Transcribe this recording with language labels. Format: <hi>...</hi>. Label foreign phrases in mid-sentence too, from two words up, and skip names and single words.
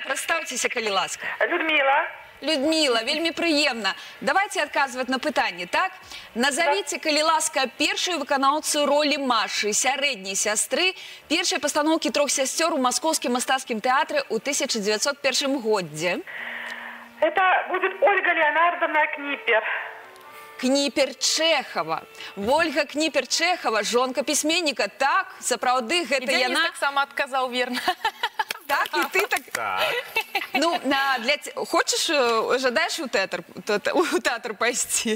<be>Прадстаўцеся, калі ласка. Людмила. Людмила, вельмі прыемна. Давайте адказваць на пытанне, так? Назовіце, калі ласка, першую выканаўцу ролі Машы, сярэдняй сястры, першай пастаноўкі «Трох сясцёр» у маскоўскім мастацкім тэатры ў 1901 годзе.</be> <ru>Это будет Ольга Леонардовна Книпер.</ru> <be>Кніпер Чэхава. Ольга Кніпер Чэхава, жонка пісьменніка. Так, сапраўды, гэта яна... Дзяніс таксама адказаў верна. Так, і ти так. Так. Ну, жадаеш у тэатр пайсці?</be>